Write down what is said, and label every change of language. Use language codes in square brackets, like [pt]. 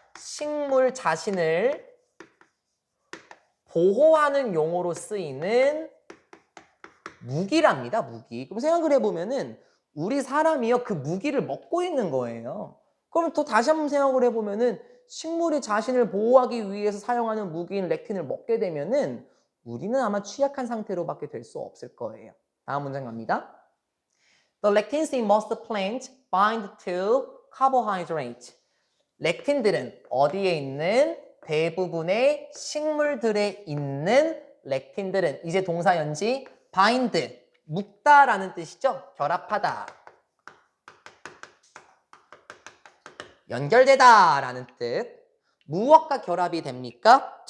[ko] 식물 자신을 보호하는 용어로 쓰이는 무기랍니다. 무기. 그럼 생각을 해보면은 우리 사람이요 그 무기를 먹고 있는 거예요. 그럼 또 다시 한번 생각을 해보면은 식물이 자신을 보호하기 위해서 사용하는 무기인 렉틴을 먹게 되면은 우리는 아마 취약한 상태로밖에 될 수 없을 거예요. 다음 문장 갑니다. [en] The lectins in most plants bind to carbohydrate. [ko] 렉틴들은 어디에 있는 대부분의 식물들에 있는 렉틴들은 이제 동사 연지 bind, 묶다라는 뜻이죠. 결합하다. 연결되다라는 뜻. 무엇과 결합이 됩니까?